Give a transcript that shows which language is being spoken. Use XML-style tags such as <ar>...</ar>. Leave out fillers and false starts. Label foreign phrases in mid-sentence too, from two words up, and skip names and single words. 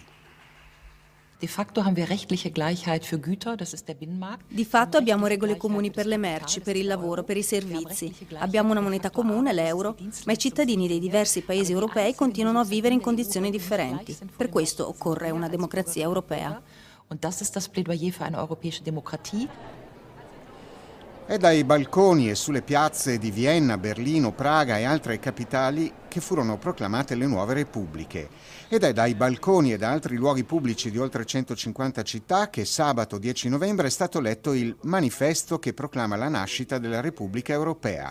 <it>Di fatto abbiamo regole comuni per le merci, per il lavoro, per i servizi. Abbiamo una moneta comune, l'euro, ma i cittadini dei diversi paesi europei continuano a vivere in condizioni differenti. Per questo occorre una democrazia europea.</it> <de>Und das ist das Plädoyer für eine europäische Demokratie.</de> <it>È dai balconi e sulle piazze di Vienna, Berlino, Praga e altre capitali che furono proclamate le nuove repubbliche. Ed è dai balconi e da altri luoghi pubblici di oltre 150 città che sabato 10 novembre è stato letto il manifesto che proclama la nascita della Repubblica Europea.</it>